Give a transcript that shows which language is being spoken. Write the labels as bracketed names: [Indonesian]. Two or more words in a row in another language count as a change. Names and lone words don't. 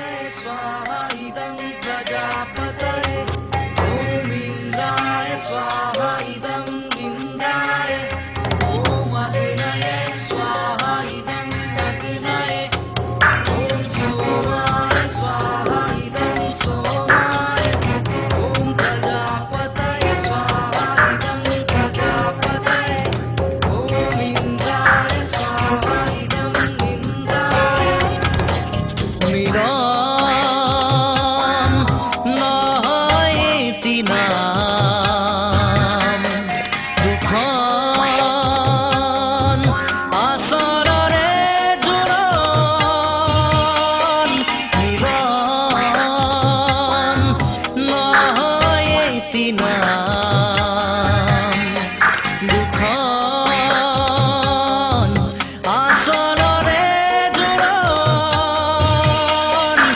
[Sanskrit] स्वाहा इदं प्रजापतये ॐ इन्द्राय स्वाहा इदं इन्द्राय ॐ अग्नये स्वाहा इदं अग्नये ॐ सोमाय स्वाहा इदं सोमाय ॐ प्रजापतये स्वाहा इदं प्रजापतये ॐ इन्द्राय स्वाहा इदं इन्द्राय [Assamese] মিলন নহয় এটি নাম দুখন আচৰণে জোৰণ মিলন নহয় এটি নাম দুখন আচৰণে জোৰণ